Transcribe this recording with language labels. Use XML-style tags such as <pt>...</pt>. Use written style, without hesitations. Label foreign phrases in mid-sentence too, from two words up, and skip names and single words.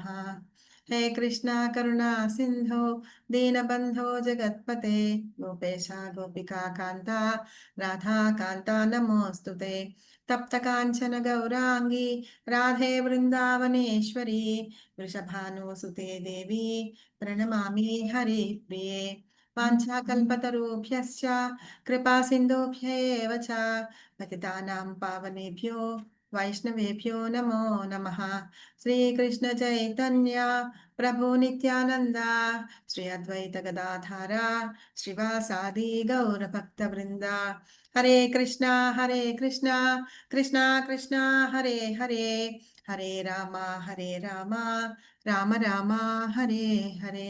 <sa>హే కృష్ణ కరుణా సింధో దీనబంధో జగత్పతే గోపేశ గోపికా కాంత రాధా కాంత నమోస్తుతే. తప్త కాంచన గౌరాంగి రాధే బృందావనేశ్వరి వృషభానుసుతే దేవి ప్రణమామి హరి ప్రియే. వాంఛాకల్పతరుభ్యశ్చ కృపా సింధుభ్య ఏవ చ పతితానాం పావనేభ్యో వైష్ణవేభ్యో నమో నమః. శ్రీకృష్ణ చైతన్య ప్రభు నిత్యానంద శ్రీ అద్వైత గదాధార శ్రీవాసాది గౌర భక్త వృంద. హరే కృష్ణ కృష్ణ కృష్ణ హరే హరే హరే రామ రామ రామ హరే హరే.</sa>